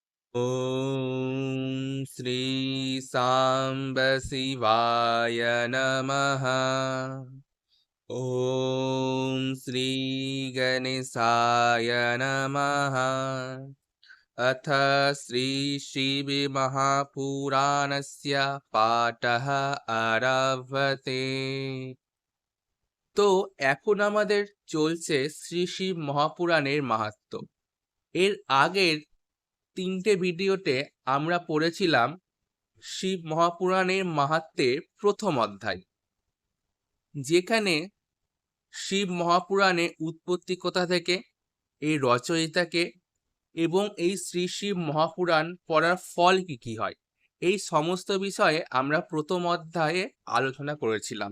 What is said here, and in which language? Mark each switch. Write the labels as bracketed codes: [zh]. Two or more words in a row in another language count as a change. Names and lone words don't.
[sa] ॐ श्री साम्ब शिवाय नमः। ॐ श्री गणेशाय नमः। अथ श्री शिवमहापुराणस्य पाठः आरभते। [bn] তো এখন আমাদের চলছে শ্রী শিব মহাপুরাণের মাহাত্ম্য। এর আগের 3টে ভিডিওতে আমরা পড়েছিলাম শিব মহাপুরাণের মাহাত্ম্যের প্রথম অধ্যায়, যেখানে শিব মহাপুরাণের উৎপত্তি কোথা থেকে, এই রচয়িতাকে এবং এই শ্রী শিব মহাপুরাণ পড়ার ফল কি কি হয়, এই সমস্ত বিষয়ে আমরা প্রথম অধ্যায়ে আলোচনা করেছিলাম।